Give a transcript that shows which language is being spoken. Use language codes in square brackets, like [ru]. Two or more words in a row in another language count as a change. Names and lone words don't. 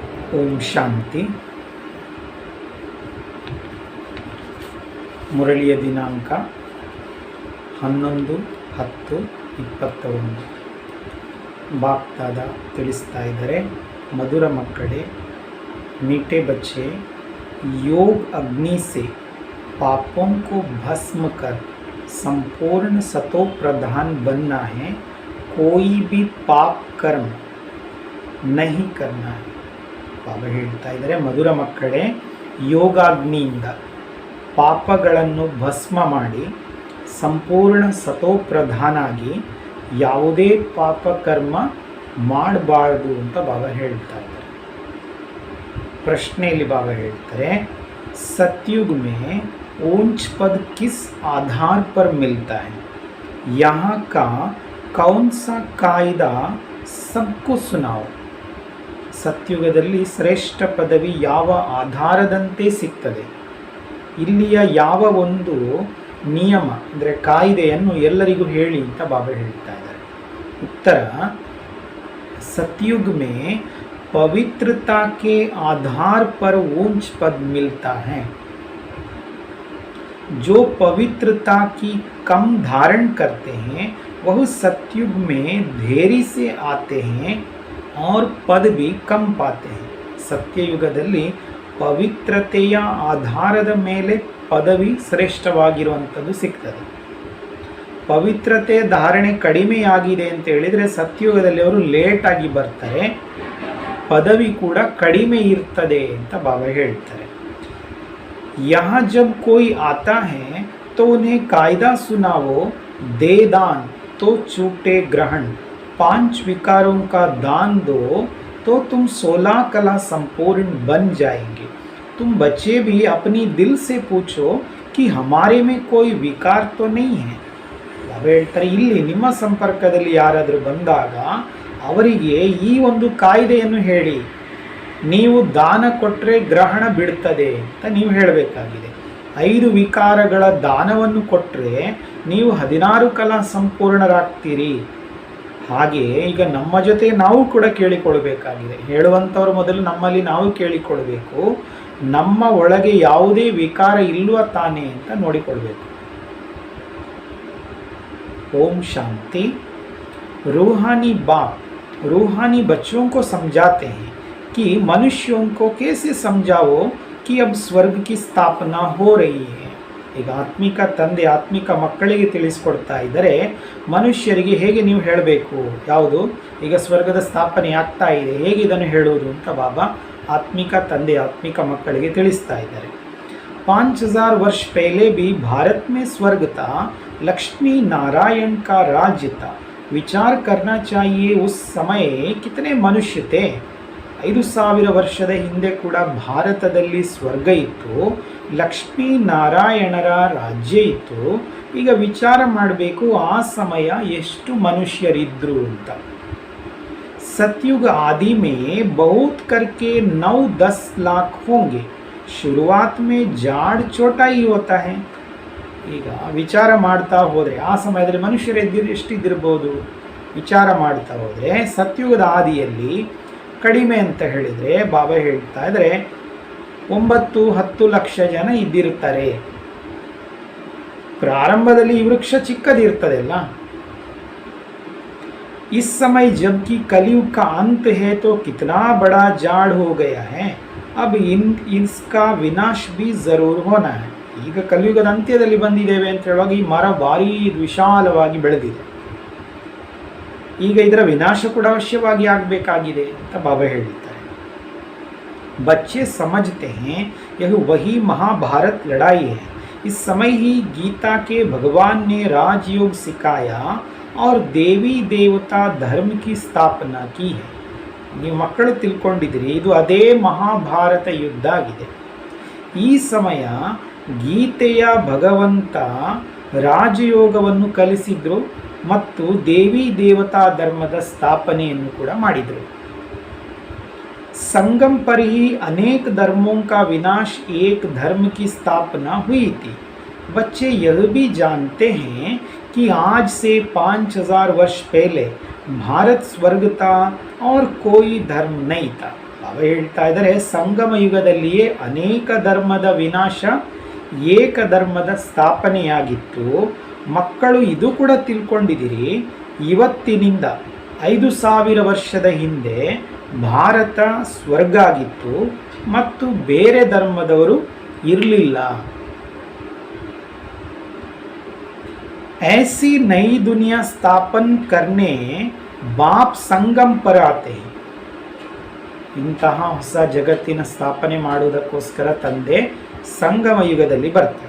[kn] ಓಂ ಶಾಂತಿ. ಮುರಳಿಯ ದಿನಾಂಕ 11/10/21. ಬಾಪ್ದಾದ ತಿಳಿಸ್ತಾ ಇದ್ದಾರೆ, ಮಧುರ ಮಕ್ಕಳೇ, [hi] मीठे बच्चे, योग अग्नि से पापों को भस्म कर संपूर्ण सतो प्रधान बनना है. कोई भी पाप कर्म नहीं करना है. [kn] ಬಾಬಾ ಹೇಳ್ತಾ ಇದ್ದಾರೆ, ಮಧುರ ಮಕ್ಕಳೇ, ಯೋಗಾಗ್ನಿಯಿಂದ ಪಾಪಗಳನ್ನು ಭಸ್ಮ ಮಾಡಿ ಸಂಪೂರ್ಣ ಸತೋಪ್ರಧಾನಾಗಿ ಯಾವುದೇ ಪಾಪ ಕರ್ಮ ಮಾಡಬಾರ್ದು ಅಂತ ಬಾಬಾ ಹೇಳ್ತಾ ಇದ್ದಾರೆ. ಪ್ರಶ್ನೆಯಲ್ಲಿ ಬಾಬಾ ಹೇಳ್ತಾರೆ, [hi] सतयुग में ऊंच पद किस आधार पर मिलता है? यहाँ का कौन सा कायदा सबको सुनाओ. [kn] ಸತ್ಯುಗದಲ್ಲಿ ಶ್ರೇಷ್ಠ ಪದವಿ ಯಾವ ಆಧಾರದಂತೆ ಸಿಗ್ತದೆ? ಇಲ್ಲಿಯ ಯಾವ ಒಂದು ನಿಯಮ ಅಂದರೆ ಕಾಯ್ದೆಯನ್ನು ಎಲ್ಲರಿಗೂ ಹೇಳಿ ಅಂತ ಬಾಬಾ ಹೇಳ್ತಾ ಇದ್ದಾರೆ. ಉತ್ತರ, [hi] सतयुग में पवित्रता के आधार पर ऊंच पद मिलता है. जो पवित्रता की कम धारण करते हैं वह सतयुग में देरी से आते हैं और पद भी कम पाते हैं. [kn] ಸತ್ಯಯುಗದಲ್ಲಿ ಪವಿತ್ರತೆಯ ಆಧಾರದ ಮೇಲೆ ಪದವಿ ಶ್ರೇಷ್ಠವಾಗಿರುವಂಥದ್ದು ಸಿಗ್ತದೆ. ಪವಿತ್ರತೆ ಧಾರಣೆ ಕಡಿಮೆಯಾಗಿದೆ ಅಂತ ಹೇಳಿದರೆ ಸತ್ಯಯುಗದಲ್ಲಿ ಅವರು ಲೇಟಾಗಿ ಬರ್ತಾರೆ, ಪದವಿ ಕೂಡ ಕಡಿಮೆ ಇರ್ತದೆ ಅಂತ ಬಾಬಾ ಹೇಳ್ತಾರೆ. [hi] यहाँ जब कोई आता है तो उन्हें कायदा सुनाओ, दे दान तो छूटे ग्रहण, 5 विकारों का दान दो तो तुम 16 कला संपूर्ण बन जाएंगे. तुम बच्चे भी अपनी दिल से पूछो कि हमारे में कोई विकार तो नहीं है. [kn] ಬಾಬಾ ಹೇಳ್ತಾರೆ, ಇಲ್ಲಿ ನಿಮ್ಮ ಸಂಪರ್ಕದಲ್ಲಿ ಯಾರಾದರೂ ಬಂದಾಗ ಅವರಿಗೆ ಈ ಒಂದು ಕಾಯ್ದೆಯನ್ನು ಹೇಳಿ, ನೀವು ದಾನ ಕೊಟ್ಟರೆ ಗ್ರಹಣ ಬಿಡ್ತದೆ ಅಂತ ನೀವು ಹೇಳಬೇಕಾಗಿದೆ. 5 ವಿಕಾರಗಳ ದಾನವನ್ನು ಕೊಟ್ಟರೆ ನೀವು 16 ಕಲಾ ಸಂಪೂರ್ಣರಾಗ್ತೀರಿ. ಹಾಗೆ ಈಗ ನಮ್ಮ ಜೊತೆ ನಾವು ಕೂಡ ಕೇಳಿಕೊಳ್ಬೇಕಾಗಿದೆ. ಹೇಳುವಂಥವ್ರು ಮೊದಲು ನಮ್ಮಲ್ಲಿ ನಾವು ಕೇಳಿಕೊಳ್ಬೇಕು, ನಮ್ಮ ಒಳಗೆ ಯಾವುದೇ ವಿಕಾರ ಇಲ್ವ ತಾನೇ ಅಂತ ನೋಡಿಕೊಳ್ಬೇಕು. [hi] ओम शांति. रूहानी बाप रूहानी बच्चों को समझाते हैं कि मनुष्यों को कैसे समझाओ कि अब स्वर्ग की स्थापना हो रही है. [kn] ಈಗ ಆತ್ಮಿಕ ತಂದೆ ಆತ್ಮಿಕ ಮಕ್ಕಳಿಗೆ ತಿಳಿಸ್ಕೊಡ್ತಾ ಇದ್ದರೆ, ಮನುಷ್ಯರಿಗೆ ಹೇಗೆ ನೀವು ಹೇಳಬೇಕು, ಯಾವುದು ಈಗ ಸ್ವರ್ಗದ ಸ್ಥಾಪನೆ ಆಗ್ತಾ ಇದೆ, ಹೇಗೆ ಇದನ್ನು ಹೇಳುವುದು ಅಂತ ಬಾಬಾ ಆತ್ಮಿಕ ತಂದೆ ಆತ್ಮಿಕ ಮಕ್ಕಳಿಗೆ ತಿಳಿಸ್ತಾ ಇದ್ದಾರೆ. [hi] 5000 वर्ष पहले भी भारत में स्वर्ग था, लक्ष्मी नारायण का राज्य था. विचार करना चाहिए उस समय कितने मनुष्य थे. [kn] 5000 ವರ್ಷದ ಹಿಂದೆ ಕೂಡ ಭಾರತದಲ್ಲಿ ಸ್ವರ್ಗ ಇತ್ತು, ಲಕ್ಷ್ಮೀ ನಾರಾಯಣರ ರಾಜ್ಯ ಇತ್ತು. ಈಗ ವಿಚಾರ ಮಾಡಬೇಕು ಆ ಸಮಯ ಎಷ್ಟು ಮನುಷ್ಯರಿದ್ರು ಅಂತ. [hi] सतयुग आदि में बहुत करके 9-10 लाख होंगे. शुरुआत में झाड़ छोटा ही होता है. [kn] ಈಗ ವಿಚಾರ ಮಾಡ್ತಾ ಹೋದರೆ ಆ ಸಮಯದಲ್ಲಿ ಮನುಷ್ಯರು ಎಷ್ಟಿದ್ದಿರ್ಬೋದು ವಿಚಾರ ಮಾಡ್ತಾ ಹೋದರೆ, ಸತ್ಯುಗದ ಆದಿಯಲ್ಲಿ ಕಡಿಮೆ ಅಂತ ಹೇಳಿದರೆ ಬಾಬಾ ಹೇಳ್ತಾ ಇದ್ದಾರೆ 9-10 ಲಕ್ಷ ಜನ ಇದ್ದಿರ್ತಾರೆ. ಪ್ರಾರಂಭದಲ್ಲಿ ಈ ವೃಕ್ಷ ಚಿಕ್ಕದಿರ್ತದೆ ಅಲ್ಲ. [hi] इस समय जबकि कलयुग का अंत है तो कितना बड़ा जाड़ हो गया है. अब इसका ವಿನಾಶ भी जरूर होना है. [kn] ಈಗ ಕಲಿಯುಗದ ಅಂತ್ಯದಲ್ಲಿ ಬಂದಿದ್ದೇವೆ ಅಂತ ಹೇಳುವಾಗ ಈ ಮರ ಭಾರಿ ವಿಶಾಲವಾಗಿ ಬೆಳೆದಿದೆ, ಈಗ ಇದರ ವಿನಾಶ ಕೂಡ ಅವಶ್ಯವಾಗಿ ಆಗಬೇಕಾಗಿದೆ ಅಂತ ಬಾಬಾ ಹೇಳಿದ್ದಾರೆ. [hi] बच्चे समझते हैं यह वही महाभारत लड़ाई है. इस समय ही गीता के भगवान ने राजयोग सिखाया और देवी देवता धर्म की स्थापना की है. [kn] ನೀವು ಮಕ್ಕಳು ತಿಳ್ಕೊಂಡಿದ್ದೀರಿ, ಇದು ಅದೇ ಮಹಾಭಾರತ ಯುದ್ಧ ಆಗಿದೆ. ಈ ಸಮಯ ಗೀತೆಯ ಭಗವಂತ ರಾಜಯೋಗವನ್ನು ಕಲಿಸಿದ್ರು ಮತ್ತು ದೇವಿ ದೇವತಾ ಧರ್ಮದ ಸ್ಥಾಪನೆಯನ್ನು ಕೂಡ ಮಾಡಿದರು. [hi] संगम पर ही अनेक धर्मों का विनाश, एक धर्म की स्थापना हुई थी. बच्चे यह भी जानते हैं कि आज से 5000 वर्ष पहले भारत स्वर्ग था और कोई धर्म नहीं था. [kn] ಬಾಬಾ ಹೇಳ್ತಾ ಇದ್ದಾರೆ, ಸಂಗಮ ಯುಗದಲ್ಲಿಯೇ ಅನೇಕ ಧರ್ಮದ ವಿನಾಶ, ಏಕ ಧರ್ಮದ ಸ್ಥಾಪನೆಯಾಗಿತ್ತು. ಮಕ್ಕಳು ಇದು ಕೂಡ ತಿಳ್ಕೊಂಡಿದ್ದೀರಿ, ಇವತ್ತಿನಿಂದ 5000 ವರ್ಷದ ಹಿಂದೆ ಭಾರತ ಸ್ವರ್ಗ ಆಗಿತ್ತು ಮತ್ತು ಬೇರೆ ಧರ್ಮದವರು ಇರಲಿಲ್ಲ. [hi] ऐसी नई दुनिया स्थापन करने बाप संगम पर आते हैं. [kn] ಇಂತಹ ಹೊಸ ಜಗತ್ತಿನ ಸ್ಥಾಪನೆ ಮಾಡುವುದಕ್ಕೋಸ್ಕರ ತಂದೆ ಸಂಗಮ ಯುಗದಲ್ಲಿ ಬರ್ತಾರೆ.